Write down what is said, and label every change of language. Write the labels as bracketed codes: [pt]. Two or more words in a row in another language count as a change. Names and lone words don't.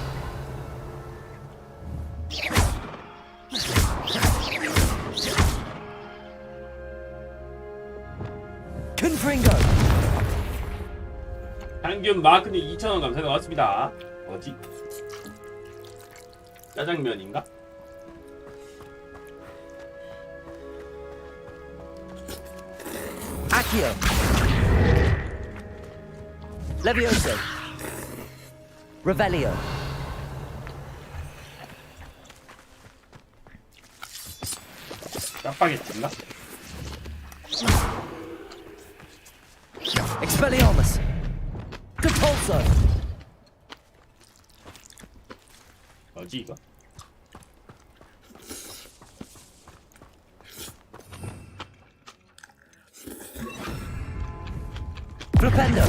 [la] Confringo. [ko] 평균 마크님 2,000원 감사히 나왔습니다. 어디? 짜장면인가? [la] Accio. Levioso. Revelio. [ko] 짜파게티인가? [la] Expelliarmus! Compulso! [ko] 뭐지 이거? [la] Flipendo!